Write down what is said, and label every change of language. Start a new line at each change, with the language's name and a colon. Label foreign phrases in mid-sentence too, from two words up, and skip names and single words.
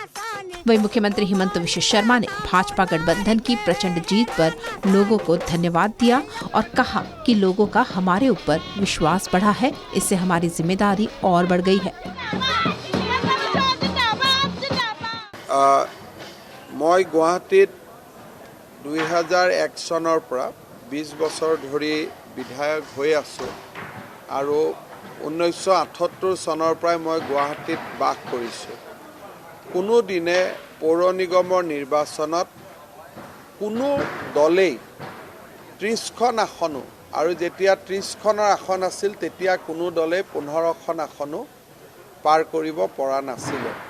Hindi: वहीं मुख्यमंत्री हिमंत विश्व शर्मा ने भाजपा गठबंधन की प्रचंड जीत पर लोगों को धन्यवाद दिया और कहा कि लोगों का हमारे ऊपर विश्वास बढ़ा है, इससे हमारी जिम्मेदारी और बढ़ गई है।
Assamese: মই গুৱাহাটীত 2001 सনৰ পৰা 20 বছৰ ধৰি বিধায়ক হৈ আছোঁ আৰু 1978 চনৰ পৰা মই গুৱাহাটীত বাস কৰিছোঁ। কোনো দিনে পৌৰ নিগমৰ নিৰ্বাচনত কোনো দলেই 30খন আসনো আৰু যেতিয়া 30খনৰ আসন আছিল তেতিয়া কোনো দলে 15খন আসনো পাৰ কৰিব পৰা নাছিল।